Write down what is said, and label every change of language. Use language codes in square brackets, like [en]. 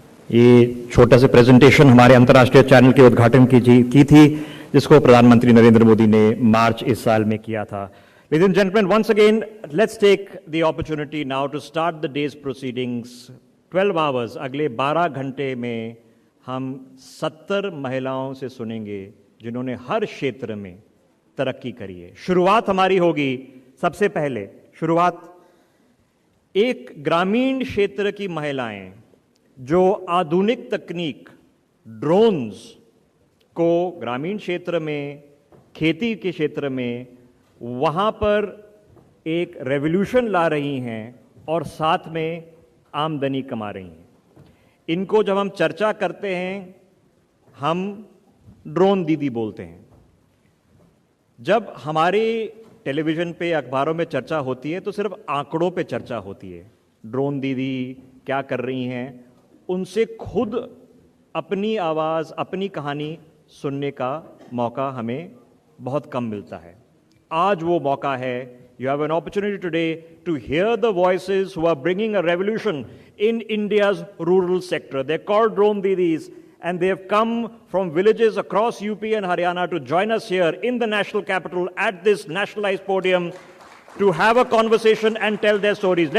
[hi] ये छोटा सा प्रेजेंटेशन हमारे अंतर्राष्ट्रीय चैनल के उद्घाटन की थी, जिसको प्रधानमंत्री नरेंद्र मोदी ने मार्च इस साल में किया था। [en] Ladies and gentlemen, once again, let's take the opportunity now to start the day's proceedings. 12 hours, [hi] अगले 12 घंटे में हम 70 महिलाओं से सुनेंगे जिन्होंने हर क्षेत्र में तरक्की करी है। शुरुआत हमारी होगी, सबसे पहले शुरुआत एक ग्रामीण क्षेत्र की महिलाएं जो आधुनिक तकनीक ड्रोन्स को ग्रामीण क्षेत्र में, खेती के क्षेत्र में, वहाँ पर एक रेवोल्यूशन ला रही हैं और साथ में आमदनी कमा रही हैं। इनको जब हम चर्चा करते हैं, हम ड्रोन दीदी बोलते हैं। जब हमारे टेलीविज़न पे, अखबारों में चर्चा होती है तो सिर्फ आंकड़ों पे चर्चा होती है। ड्रोन दीदी क्या कर रही हैं, उनसे खुद अपनी आवाज़, अपनी कहानी सुनने का मौका हमें बहुत कम मिलता है। आज वो मौका है। [en] You have an opportunity today to hear the voices who are bringing a revolution in India's rural sector. They're called drone didis, and they have come from villages across UP and Haryana to join us here in the national capital at this nationalized podium to have a conversation and tell their stories.